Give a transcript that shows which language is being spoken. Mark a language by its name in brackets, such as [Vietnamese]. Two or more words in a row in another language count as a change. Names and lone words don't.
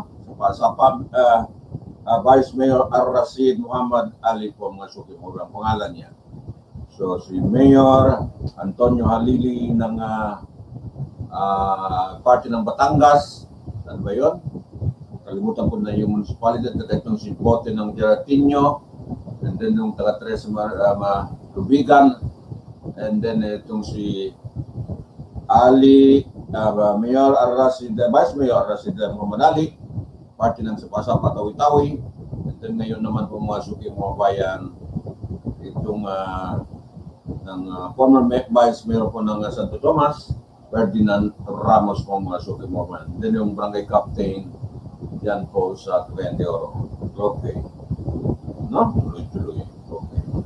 [Filipino] Sa Vice Mayor Ar-Rashid Muhammad Ali po mga suki mo ang pangalan niya. So si Mayor Antonio Halili ng Party ng Batangas, ano ba yun? Kalimutan ko na yung municipality, itong si Bote ng Geratinho, and then yung taga Tres Lubigan, and then itong si Ali, Mayor Arrasida, Vice Mayor Arrasida Muhammad Ali, party ng Sapasa Patawi-Tawi, and then ngayon naman pumasok yung mga bayan, itong ng former Vice Mayor po ng Santo Tomas, Ferdinand Ramos po pumasok yung mga bayan. Then yung barangay captain, yan po sa Cagayan de Oro. Okay. No? Tuloy-tuloy. Okay.